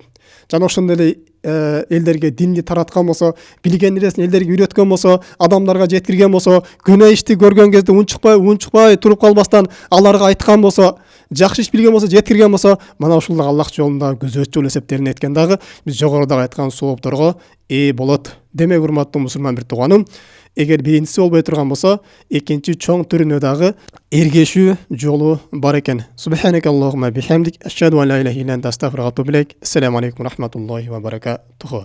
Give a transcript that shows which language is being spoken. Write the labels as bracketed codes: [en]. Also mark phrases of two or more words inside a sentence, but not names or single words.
[ky] Жана ошондой эле элдерге динди тараткан болсо, билген нерсесин элдерге үйрөткөн болсо, адамдарга жеткирген болсо, күнөө ишти көргөн кезде унчукпай туруп калбастан аларга айткан болсо, жакшы иш билген болсо, жеткирген болсо, мына ушул дагы Аллах жолунда күзөтчү болуп эсептелинет экен дагы биз жогорудагы айткан соопторго ээ болот. Демек, урматтуу мусулман бир тууганым, Егер биринчisi болбой турган болсо, экинчи чоң түрүнө дагы эргешүү жолу бар экен. [ar] سبحانك اللهم وبحمدك، أشهد أن لا إله إلا أنت، أستغفرك وأتوب إليك. السلام عليكم ورحمة الله وبركاته.